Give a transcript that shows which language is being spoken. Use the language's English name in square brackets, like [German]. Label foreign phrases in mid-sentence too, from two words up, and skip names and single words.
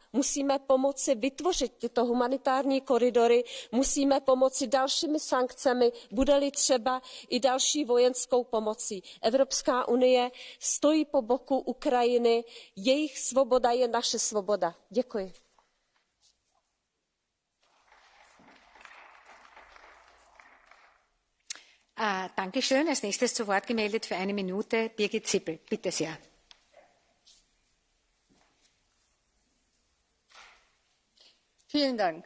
[Czech] Musíme pomoci vytvořit tyto humanitární koridory, musíme pomoci dalšími sankcemi, bude-li třeba i další vojenskou pomocí. Evropská unie stojí po boku Ukrajiny, jejich svoboda je naše svoboda. Děkuji. [German] Dankeschön. Als nächstes zu Wort gemeldet für eine Minute Birgit Sippel. Bitte sehr. Vielen Dank.